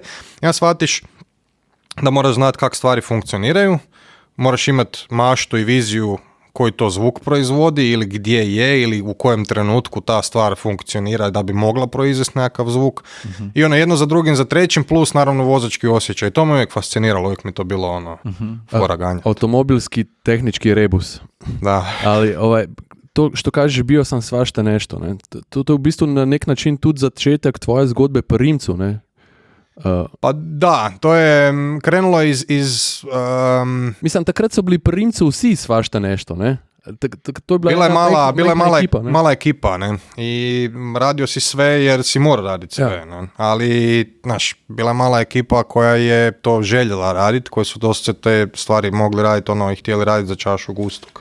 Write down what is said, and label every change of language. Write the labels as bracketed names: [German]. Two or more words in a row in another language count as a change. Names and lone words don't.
[Croatian] Ja shvatiš da moraš znati kako stvari funkcioniraju, moraš imati maštu i viziju koji to zvuk proizvodi ili gdje je ili u kojem trenutku ta stvar funkcionira da bi mogla proizvesti nekakav zvuk. I jedno za drugim, za trećim, plus naravno vozački osjećaj. To me uvijek fasciniralo, uvijek mi to bilo fora ganja. Automobilski tehnički rebus. Da. Ali to, što kažeš, bio sam svašta nešto. Ne? [Slovenian] To je v bistvu na nek način tudi začetek tvoje zgodbe pri Rimcu. Ne? [Croatian] Pa da, to je krenulo iz [Slovenian] mislim, takrat so bili pri Rimcu vsi [Croatian] svašta nešto, [Slovenian] ne? To je [Croatian] bila je mala ekipa, ne? I radio si sve jer si morao raditi sve, ne? Ali, znaš, bila je mala ekipa koja je to željela raditi, koji su dosta te stvari mogli raditi, i htjeli raditi za čašu gustog.